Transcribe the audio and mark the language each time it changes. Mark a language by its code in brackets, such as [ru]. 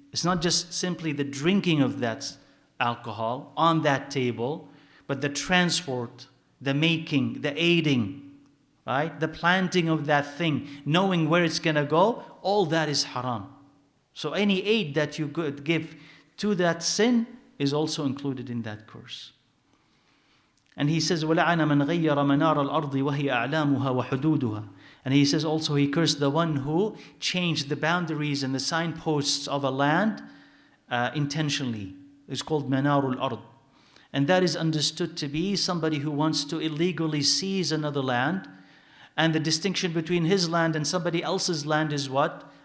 [en] It's not just simply the drinking of that alcohol on that table, but the transport, the making, the aiding, right? The planting of that thing, knowing where it's going to go, all that is haram. So any aid that you could give to that sin is also included in that curse. And he says, [ar] وَلَعَنَ مَنْ غَيَّرَ مَنَارَ الْأَرْضِ وَهِيَ أَعْلَامُهَا وَحُدُودُهَا. [en] And he says also, he cursed the one who changed the boundaries and the signposts of a land intentionally. It's called manarul ard. And that is understood to be somebody who wants to illegally seize another land. And the distinction between his land and somebody else's land is what?